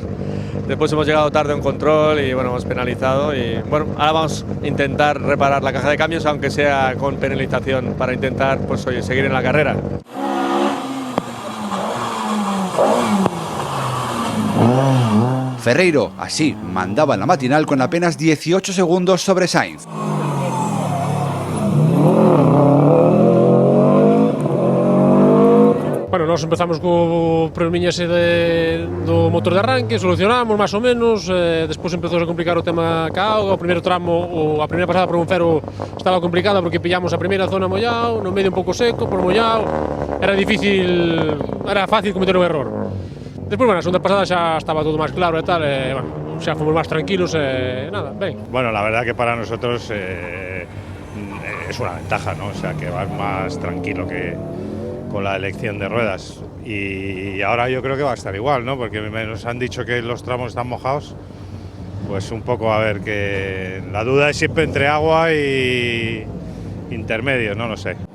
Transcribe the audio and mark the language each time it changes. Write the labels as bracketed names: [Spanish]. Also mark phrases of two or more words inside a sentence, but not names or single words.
[Spanish] Después hemos llegado tarde a un control y bueno, hemos penalizado y bueno, ahora vamos a intentar reparar la caja de cambios, aunque sea con penalización, para intentar pues oye, seguir en la carrera. Ferreiro, así, mandaba en la matinal con apenas 18 segundos sobre Sainz. [Galician] Bueno, nós empezamos co problemiña ese do motor de arranque, solucionamos máis ou menos, despois empezou a complicar o tema ca auga, o primeiro tramo, a primeira pasada por Monfero estaba complicada porque pillamos a primeira zona mollado, no medio un pouco seco, por mollado, era fácil cometer un error. Despois, bueno, a segunda pasada xa estaba todo máis claro e tal, bueno, xa fomos máis tranquilos e nada, ben. [Spanish] Bueno, la verdad que para nosotros es una ventaja, ¿no? O sea, que vas más tranquilo que con la elección de ruedas. Y ahora yo creo que va a estar igual, ¿no? Porque nos han dicho que los tramos están mojados, pues un poco a ver que la duda es siempre entre agua y intermedios, no lo sé.